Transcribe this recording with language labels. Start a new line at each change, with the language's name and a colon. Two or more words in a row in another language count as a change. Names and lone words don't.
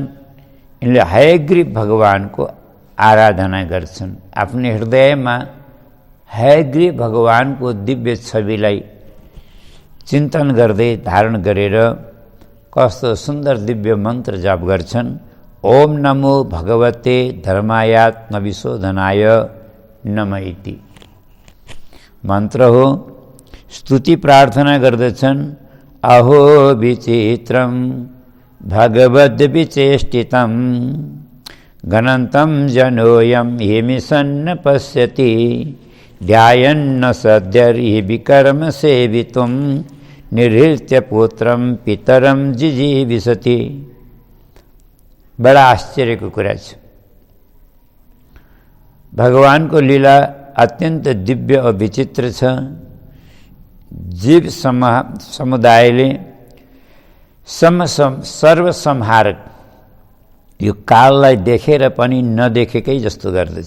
Nepali: यिनले हयग्रीव भगवानको आराधना गर्छन्। आफ्नो हृदयमा हयग्रीव भगवानको दिव्य छविलाई चिन्तन गर्दै धारण गरेर कस्तो सुन्दर दिव्य मन्त्र जाप गर्छन्।
Sanskrit: ओम नमो भगवते धर्मायात्मविशोधनाय नमः इति
Nepali: मन्त्र हो। स्तुति प्रार्थना गर्दछन्।
Sanskrit: अहो विचित्रं भगवद्विचेष्टितं गणन्तं जनोऽयं हेमिसन्न पश्यति ध्यायन्न सद्यर्हि विकर्म सेवितुं निर्हृत्य पुत्रं पितरं जिजीविषति।
Nepali: बडा आश्चर्यको कुरा छ। भगवानको लीला अत्यन्त दिव्य और विचित्र छ। जीव समुदायले सर्वसंहारक यो काललाई देखेर पनि नदेखेकै जस्तो गर्दछ।